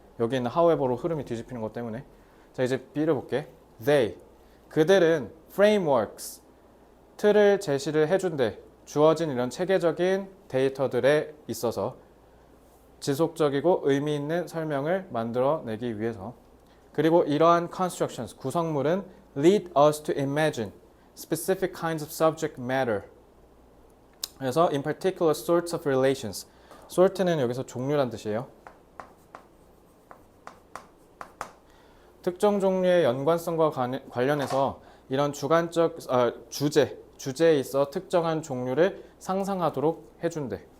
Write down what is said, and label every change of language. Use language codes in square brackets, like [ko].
[ko] 여기 있는 however로 흐름이 뒤집히는 것 때문에. 자 이제 B를 볼게. They, 그들은 frameworks, 틀을 제시를 해준대. 주어진 이런 체계적인 데이터들에 있어서 지속적이고 의미 있는 설명을 만들어내기 위해서. 그리고 이러한 [en] constructions, [ko] 구성물은 [en] lead us to imagine specific kinds of subject matter. [ko] 그래서 [en] in particular sorts of relations. [ko] sort는 여기서 종류란 뜻이에요. 특정 종류의 연관성과 관련해서 이런 주관적 주제에 있어 특정한 종류를 상상하도록 해준대.